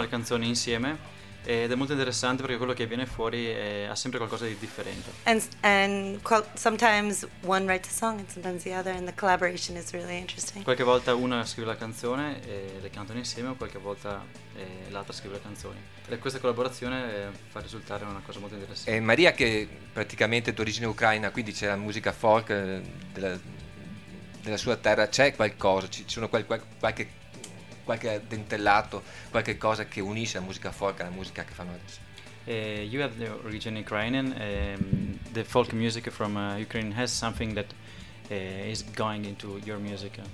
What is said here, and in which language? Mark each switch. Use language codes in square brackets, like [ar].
[it] Le canzoni insieme ed è molto interessante perché quello che viene fuori ha sempre qualcosa di differente. [en] And sometimes one writes a song and sometimes the other and the collaboration is really interesting. [it] Qualche volta una scrive la canzone e le cantano insieme, o qualche volta l'altra scrive le canzoni. E questa collaborazione fa risultare una cosa molto interessante. E Maria, che praticamente è d'origine ucraina, quindi c'è la musica folk della sua terra, c'è qualcosa, ci sono qualche dentellato, qualche cosa che unisce la musica folk alla musica che fanno adesso. [en] You have the origin Ukrainian, the folk music from Ukraine has something that is going into your music.